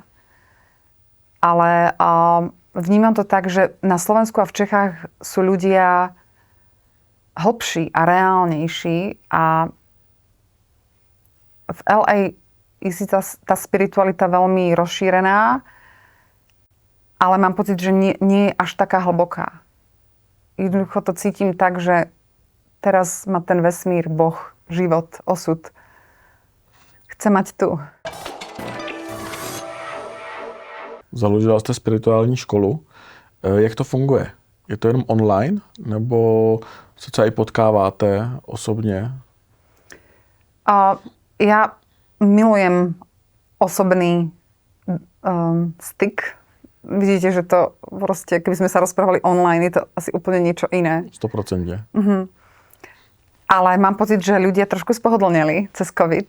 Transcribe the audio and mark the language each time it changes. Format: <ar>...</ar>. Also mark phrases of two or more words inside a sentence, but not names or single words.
<sk>Ale vnímam to tak, že na Slovensku a v Čechách sú ľudia hlbší a reálnejší a v LA je si tá spiritualita veľmi rozšírená, ale mám pocit, že nie je až taká hlboká. Jednoducho to cítim tak, že teraz ma ten vesmír, Boh, život, osud chce mať tu.</sk> <cs>Založila jste spirituální školu. Jak to funguje? Je to jenom online? Nebo se třeba i potkáváte osobně?</cs> <sk>Ja milujem osobný styk. Vidíte, že to proste, keby sme sa rozprávali online, je to asi úplne niečo iné. 100%. Ale mám pocit, že ľudia trošku spohodlneli cez COVID.</sk>